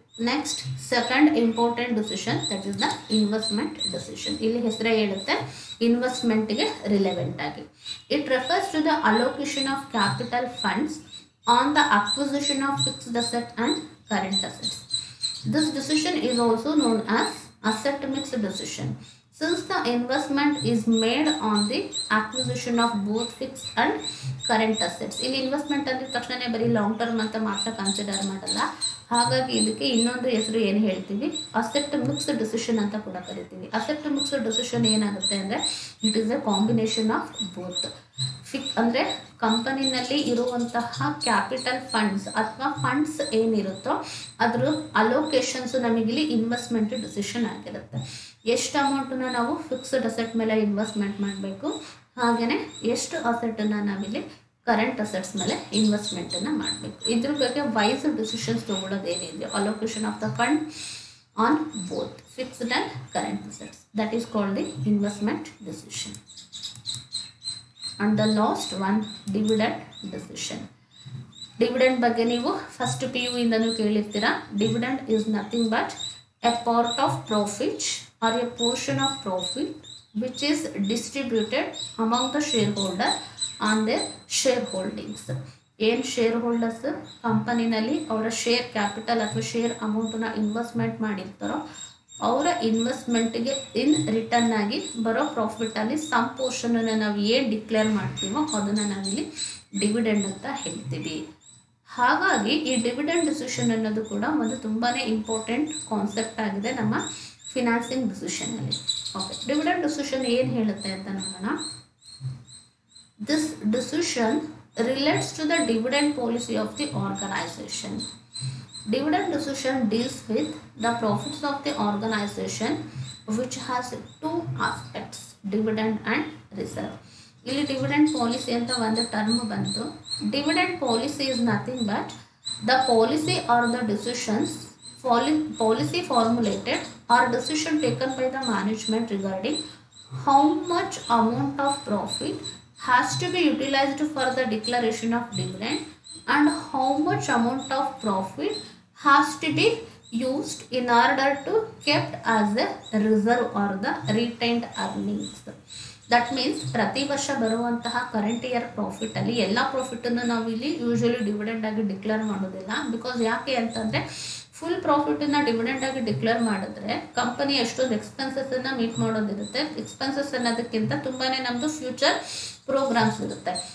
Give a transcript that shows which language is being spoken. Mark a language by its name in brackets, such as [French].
[English] Next second important decision, that is the investment decision. [Kannada] ಇಲ್ಲಿ ಹೆಸರೇ ಹೇಳುತ್ತೆ ಇನ್ವೆಸ್ಟ್ಮೆಂಟ್ಗೆ ರಿಲೆವೆಂಟ್ ಆಗಿ. [English] It refers to the allocation of capital funds on the acquisition of fixed asset and current assets. This decision is also known as asset mix decision, since the investment is made on the acquisition of both fixed and current assets. [Kannada] ಇಲ್ಲಿ investment ಅಂದ ತಕ್ಷಣ ಬರೀ long term ಅಂತ ಮಾತ್ರ consider ಮಾಡಲ್ಲ, ಹಾಗಾಗಿ ಇದಕ್ಕೆ ಇನ್ನೊಂದು ಹೆಸರು ಏನು ಹೇಳ್ತೀವಿ, ಅಸೆಟ್ ಮಿಕ್ಸ್ ಡಿಸಿಷನ್ ಅಂತ ಕೂಡ ಕರಿತೀವಿ. [English] asset mix decision [Kannada] ಏನಾಗುತ್ತೆ ಅಂದರೆ [English] It is a combination of both. [Kannada] ಅಂದರೆ ಕಂಪನಿನಲ್ಲಿ ಇರುವಂತಹ ಕ್ಯಾಪಿಟಲ್ ಫಂಡ್ಸ್ ಅಥವಾ ಫಂಡ್ಸ್ ಏನಿರುತ್ತೋ ಅದ್ರ ಅಲೋಕೇಶನ್ಸ್ ನಮಗಿಲ್ಲಿ ಇನ್ವೆಸ್ಟ್ಮೆಂಟ್ ಡಿಸಿಷನ್ ಆಗಿರುತ್ತೆ. ಎಷ್ಟು ಅಮೌಂಟನ್ನು ನಾವು ಫಿಕ್ಸ್ಡ್ ಅಸೆಟ್ ಮೇಲೆ ಇನ್ವೆಸ್ಟ್ಮೆಂಟ್ ಮಾಡಬೇಕು, ಹಾಗೆಯೇ ಎಷ್ಟು ಅಸೆಟನ್ನು ನಾವಿಲ್ಲಿ ಕರೆಂಟ್ ಅಸೆಟ್ಸ್ ಮೇಲೆ ಇನ್ವೆಸ್ಟ್ಮೆಂಟನ್ನು ಮಾಡಬೇಕು. ಇದ್ರ ಬಗ್ಗೆ wise decisions ತೊಗೊಳ್ಳೋದೇನಿದೆಯೋ [English] Allocation of the fund on both fixed and current assets, that is called the investment decision. And the last one, dividend decision. Dividend [Kannada] ಬಗ್ಗೆ ನೀವು first PU ಇಂದನೂ ಕೇಳಿರ್ತೀರಾ. [English] Dividend is nothing but a part of profit or a portion of profit which is distributed among the shareholder on their shareholdings. [Kannada] ಏನು share holders ಕಂಪನಿನಲ್ಲಿ ಅವರ share capital ಅಥವಾ share ಅಮೌಂಟನ್ನು investment ಮಾಡಿರ್ತಾರೋ ಅವರ ಇನ್ವೆಸ್ಟ್ಮೆಂಟ್ಗೆ in return ಆಗಿ ಬರೋ ಪ್ರಾಫಿಟಲ್ಲಿ some ಪೋರ್ಷನನ್ನು ನಾವು ಏನು declare ಮಾಡ್ತೀವೋ ಅದನ್ನು ನಾವಿಲ್ಲಿ ಡಿವಿಡೆಂಡ್ ಅಂತ ಹೇಳ್ತೀವಿ. ಹಾಗಾಗಿ ಈ ಡಿವಿಡೆಂಡ್ ಡಿಸಿಷನ್ ಅನ್ನೋದು ಕೂಡ ಒಂದು ತುಂಬಾ ಇಂಪಾರ್ಟೆಂಟ್ ಕಾನ್ಸೆಪ್ಟ್ ಆಗಿದೆ ನಮ್ಮ ಫಿನಾನ್ಸಿಂಗ್ ಡಿಸಿಷನಲ್ಲಿ. ಓಕೆ, ಡಿವಿಡೆಂಡ್ ಡಿಸಿಷನ್ ಏನು ಹೇಳುತ್ತೆ ಅಂತ ನೋಡೋಣ. [English] This decision relates to the dividend policy of the organization. Dividend decision deals with the profits of the organization which has two aspects, dividend and reserve. [Kannada] ಇಲ್ಲಿ dividend policy ಅಂತ ಒಂದು term ಬಂತು. [English] Dividend policy is nothing but the policy or the decisions policy formulated or decision taken by the management regarding how much amount of profit has to be utilized for the declaration of dividend and how much amount of profit has to be used in order to kept as a reserve or the retained earnings. That means [Kannada] ಪ್ರತಿ ವರ್ಷ ಬರುವಂತಹ current year ಪ್ರಾಫಿಟಲ್ಲಿ ಎಲ್ಲ ಪ್ರಾಫಿಟನ್ನು ನಾವು ಇಲ್ಲಿ usually dividend ಆಗಿ declare ಮಾಡೋದಿಲ್ಲ. Because ಯಾಕೆ ಅಂತಂದರೆ ಫುಲ್ ಪ್ರಾಫಿಟನ್ನು ಡಿವಿಡೆಂಡ್ ಆಗಿ ಡಿಕ್ಲೇರ್ ಮಾಡಿದ್ರೆ ಕಂಪನಿ ಎಷ್ಟೊಂದು ಎಕ್ಸ್ಪೆನ್ಸಸ್ಸನ್ನು ಮೀಟ್ ಮಾಡೋದಿರುತ್ತೆ. ಎಕ್ಸ್ಪೆನ್ಸಸ್ ಅನ್ನೋದಕ್ಕಿಂತ ತುಂಬಾ ನಮ್ಮದು ಫ್ಯೂಚರ್ ಪ್ರೋಗ್ರಾಮ್ಸ್ ಇರುತ್ತೆ.